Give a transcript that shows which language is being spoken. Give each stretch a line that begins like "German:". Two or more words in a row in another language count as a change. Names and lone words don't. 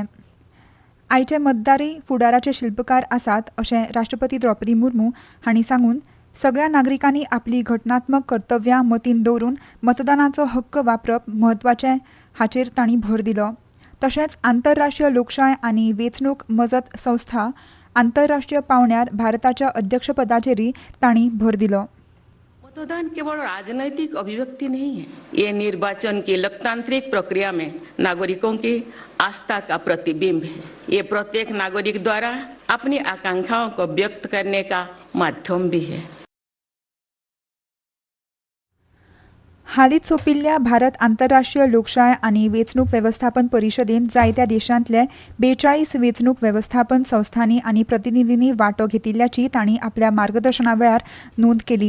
Konkani: आयचे मतदारी फुडाराचे शिल्पकार आसात अशें राष्ट्रपती द्रौपदी मुर्मू हांणी सांगून सगळ्या नागरिकांनी आपली घटनात्मक कर्तव्यां मतीन दवरून मतदानाचो हक्क वापरप म्हत्वाचें हाचेर तांणी भर दिलो. तशेंच आंतरराष्ट्रीय लोकशाय आनी वेंचणूक मजत संस्था आंतरराष्ट्रीय पावंड्यार भारताच्या अध्यक्षपदाचेरय तांणी भर दिलो.
Hindi: मतदान केवल राजनीतिक अभिव्यक्ति नहीं है, ये निर्वाचन की लोकतांत्रिक प्रक्रिया में नागरिकों की आस्था का प्रतिबिंब है. ये प्रत्येक नागरिक द्वारा अपनी आकांक्षाओं को व्यक्त करने का माध्यम भी है.
Konkani: हालींच सोंपिल्ल्या भारत आंतरराष्ट्रीय लोकशाय आनी वेंचणूक वेवस्थापन परिशदेंत जायत्या देशांतले 42 वेंचणूक वेवस्थापन संस्थांनी आनी प्रतिनिधींनी वांटो घेतिल्ल्याची तांणी आपल्या मार्गदर्शना वेळार नोंद केली.